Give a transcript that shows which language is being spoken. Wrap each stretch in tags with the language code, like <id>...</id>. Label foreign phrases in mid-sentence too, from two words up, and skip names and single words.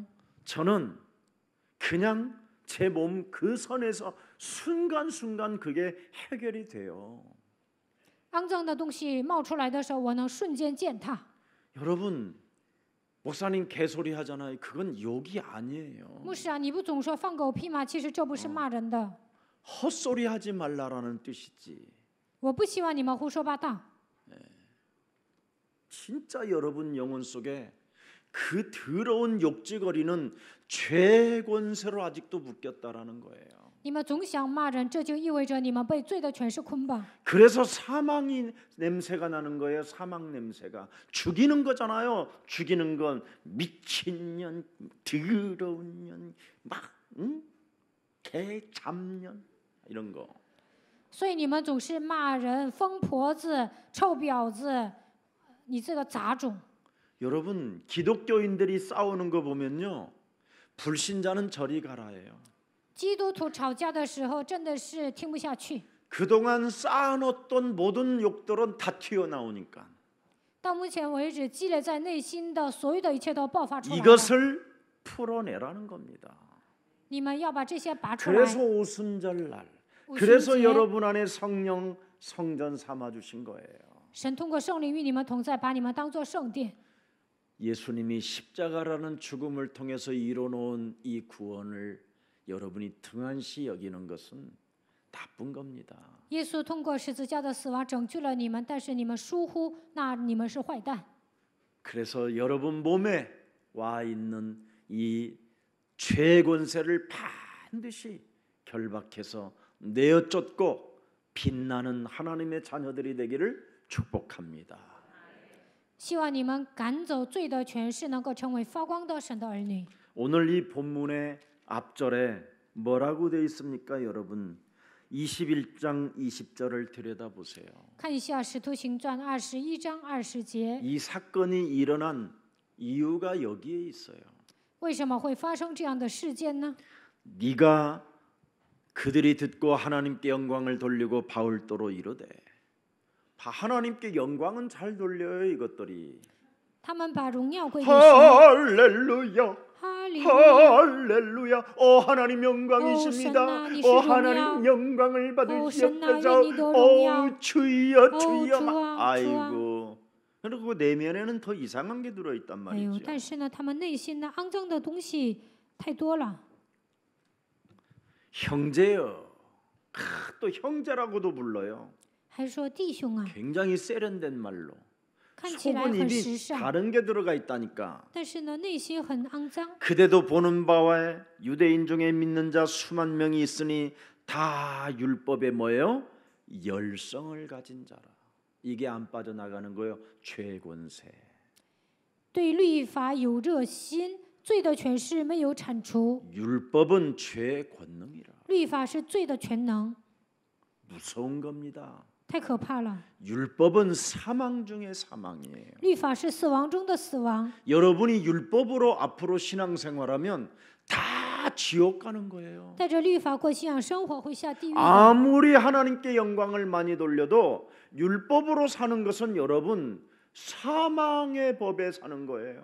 <ko>저는 그냥 제 몸 그 선에서 순간순간 그게 해결이 돼요.</ko> <zh>肮脏的东西冒出来的时候，我能瞬间践踏。</zh> <ko>여러분 목사님 개소리 하잖아요. 그건 욕이 아니에요.</ko> <zh>牧师啊，你不总说放狗屁吗？其实这不是骂人的。</zh> <ko>헛소리 하지 말라라는 뜻이지.</ko> <zh>我不希望你们胡说八道。</zh> <ko>진짜 여러분 영혼 속에 그 더러운 욕지거리는 죄의 권세로 아직도 묶였다라는 거예요.</ko> <zh>你们总想骂人，这就意味着你们被罪的权势捆绑。</zh> <ko>그래서 사망이 냄새가 나는 거예요. 사망 냄새가 죽이는 거잖아요. 죽이는 건 미친 년, 더러운 년, 막 개 잡년 이런 거.</ko> <zh>所以你们总是骂人、疯婆子、臭婊子，你这个杂种。</zh> <ko>여러분 기독교인들이 싸우는 거 보면요, 불신자는 저리 가라예요.</ko> <zh>基督徒吵架的时候真的是听不下去。</zh> <ko>그동안 쌓아놓던 모든 욕들은 다 튀어나오니까</ko> <zh>到目前为止，积累在内心的所有的一切都爆发出来了。</zh> <ko>이것을 풀어내라는 겁니다.</ko> <zh>你们要把这些拔出来。</zh> <ko>그래서 오순절날,</ko> <zh>五旬</zh> <ko>그래서</ko> <zh>节，</zh> <ko>여러분 안에 성령 성전 삼아 주신 거예요.</ko> <zh>神通过圣灵与你们同在，把你们当作圣殿。</zh> <ko>예수님이 십자가라는 죽음을 통해서 이뤄놓은 이 구원을 여러분이 등한시 여기는 것은 나쁜 겁니다.</ko> <zh>耶稣通过十字架的死亡拯救了你们，但是你们疏忽，那你们是坏蛋。</zh> <ko>그래서 여러분 몸에 와 있는 이 죄의 권세를 반드시 결박해서 내어쫓고 빛나는 하나님의 자녀들이 되기를 축복합니다.</ko> <zh>希望你们赶走罪的权势，能够成为发光的神的儿女。</zh> <ko>오늘 이 본문의 앞절에 뭐라고 되어 있습니까, 여러분? 21장 20절을 들여다보세요.</ko> <zh>看一下《使徒行传》21章20节，</zh> <ko>이 사건이 일어난 이유가 여기에 있어요.</ko> <zh>为什么会发生这样的事件呢？</zh> <ko>네가 그들이 듣고 하나님께 영광을 돌리고 바울도로 이르되, 하나님께 영광은 잘 돌려요 이것들이.</ko> <zh>他们把荣耀归给神。</zh> <ko>할렐루야,</ko> <zh>哈利路亚！</zh> <ko>할렐루야. 오 하나님 영광이십니다. 오,</ko> <zh>神啊，你是</zh> <ko>오</ko> <zh>荣耀。</zh> <ko>하나님 영광을 오, 받으시옵소서.</ko> <zh>神啊，愿你得荣耀。</zh> <ko>오 주여 오, 주여. 주아, 아이고. 그리고 내면에는 더 이상한 게 들어 있단</ko> <zh>哎呦，</zh> <ko>말이죠.</ko> <zh>但是呢，他们内心呢，肮脏的东西太多了。</zh> <ko>형제여. 또 형제라고도 불러요.</ko> <zh>还说弟兄啊，</zh> <ko>굉장히 세련된 말로.</ko> <zh>看起来</zh> <ko>속은</ko> <zh>很</zh> <ko>이미</ko> <zh>时尚，</zh> <ko>다른 게 들어가 있다니까.</ko> <zh>但是呢，内心很肮脏。</zh> <ko>그대도 보는 바와 유대인 중에 믿는 자 수만 명이 있으니 다 율법에 뭐예요? 열성을 가진 자라. 이게 안 빠져나가는 거예요. 죄의 권세.</ko> <zh>对律法有热心，罪的权势没有铲除。</zh> <ko>율법은 죄의 권능이라.</ko> <zh>律法是罪的全能，</zh> <ko>무서운 겁니다.</ko> <zh>太可怕了。</zh> <ko>율법은 사망 중의 사망이에요.</ko> <zh>律法是死亡中的死亡。</zh> <ko>여러분이 율법으로 앞으로 신앙생활하면 다 지옥 가는 거예요.</ko> <zh>带着律法过信仰生活会下地狱的。</zh> <ko>아무리 하나님께 영광을 많이 돌려도 율법으로 사는 것은 여러분 사망의 법에 사는 거예요.</ko>